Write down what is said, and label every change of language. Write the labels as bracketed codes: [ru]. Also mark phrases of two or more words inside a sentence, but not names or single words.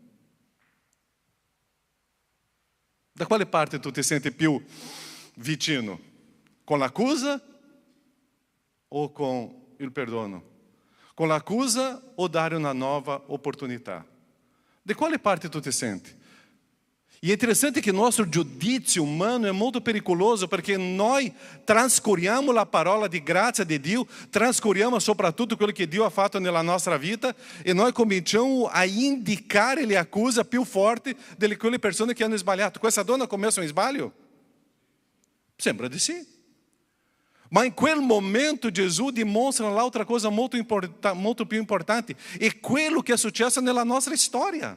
[it] Da quale parte tu ti senti più vicino? Con l'accusa o con il perdono? Con l'accusa o dare una nuova opportunità? De quale parte tu ti senti? [pt] E é interessante que nosso giudizio humano é muito perigoso, porque nós transcuriamo a parola de graça de Deus, [it] transcuriamo soprattutto quello che Dio ha fatto nella nostra vita, e nós cominciamo a indicare le accuse più forti delle quelle persone che hanno sbagliato. Questa donna ha commesso un sbaglio? Sembra di sì. Ma in quel momento Gesù dimostra l'altra cosa molto più importante, è quello che è successo nella nostra storia.